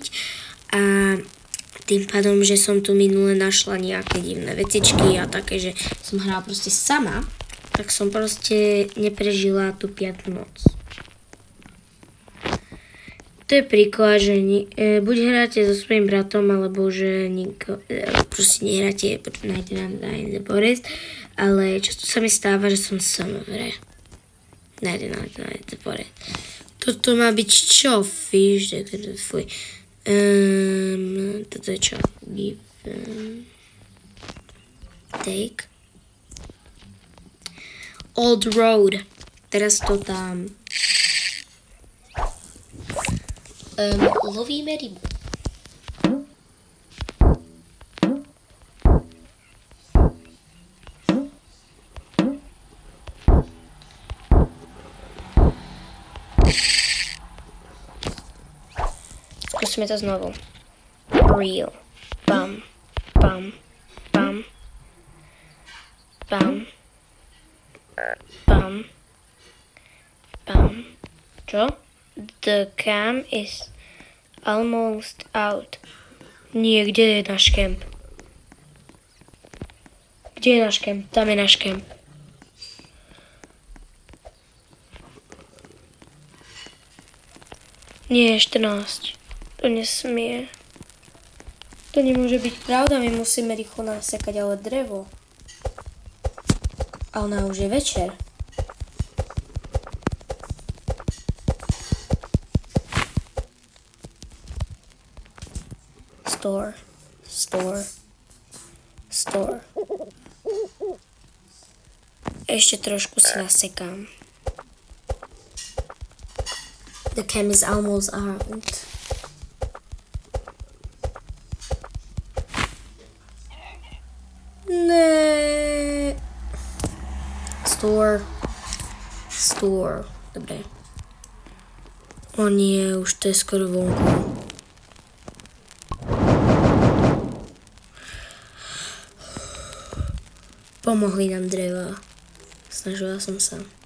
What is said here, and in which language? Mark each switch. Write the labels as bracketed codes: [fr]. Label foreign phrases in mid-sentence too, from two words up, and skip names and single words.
[sk] A tým pádom, že som tu minule našla nejaké divné vecičky a také, že som hrala proste sama, tak som proste neprežila tú 5. noc. To je príklad, že buď hráte so svojím bratom, alebo že proste nehráte Night in the Forest, ale často sa mi stáva, že som sama v hre. Night in the Forest. Toto má byť čo? Fish, fuj. Toto je čo? [en] Give, take. Old road. [sk] Teraz to tam. Lovíme rybu. Skúsime to znovu. Reel. Bam. Bam. Bam. Bam. Bam. Bam. Čo? [en] The camp is almost out. [sk] Nie, kde je náš kemp? Kde je náš kemp? Tam je náš kemp. Nie, 14. To nesmie. To nemôže byť pravda, my musíme rýchlo nasekať ale drevo. Ale už je večer. Store. Ešte trošku si nasekám. [en] The camp is almost out. [sk] Ne. Store. Dobre. O nie, už to je skoro vonku. Pomohli nám dreva. Snažila som sa.